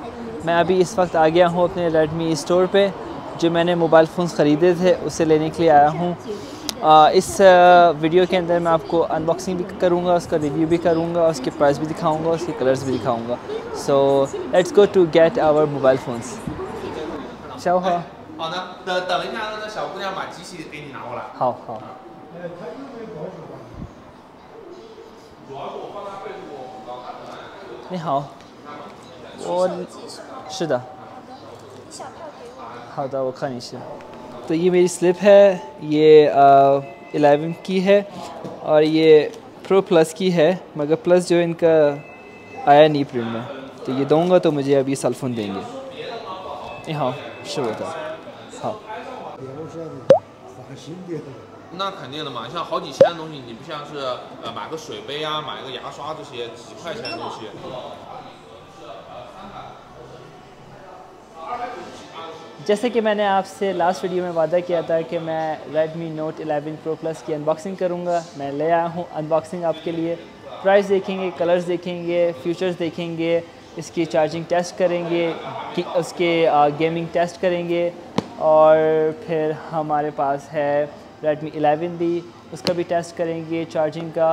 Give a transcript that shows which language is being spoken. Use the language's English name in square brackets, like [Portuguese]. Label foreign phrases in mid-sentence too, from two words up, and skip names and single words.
[Hindi] मैं अभी इस वक्त आ गया हूँ अपने Redmi स्टोर पे। जो मैंने [English] mobile phones [Hindi] ख़रीदे थे उसे लेने के लिए आया हूँ। इस वीडियो के अंदर मैं आपको अनबॉक्सिंग भी करूँगा, उसका रिव्यू भी करूँगा, उसके प्राइस भी दिखाऊँगा, उसके कलर्स भी दिखाऊँगा। [English] so let's go to get our mobile phones. [Chinese] 小好。好的，等一下，那小姑娘把机器给你拿过来。好好。你好，是的。好的，我看一下。 [Hindi] तो ये मेरी स्लिप है, ये 11 की है और ये प्रो प्लस की है, मगर प्लस जो इनका आया नहीं प्रिंट में, तो ये दूंगा तो मुझे अभी सेलफोन देंगे। [Chinese] 你好，是我的。好。那肯定的嘛，像好几千的东西，你不像是买个水杯啊，买个牙刷这些几块钱的东西。 [Hindi] जैसे कि मैंने आपसे [English] last video [Hindi] में वादा किया था कि मैं Redmi Note 11 Pro Plus की अनबॉक्सिंग करूंगा, मैं ले आया हूं अनबॉक्सिंग आपके लिए। प्राइस देखेंगे, कलर्स देखेंगे, फीचर्स देखेंगे, इसकी [English] charging test [Hindi] करेंगे, उसके [English] gaming test [Hindi] करेंगे, और फिर हमारे पास है Redmi 11 भी, उसका भी टेस्ट करेंगे चार्जिंग का।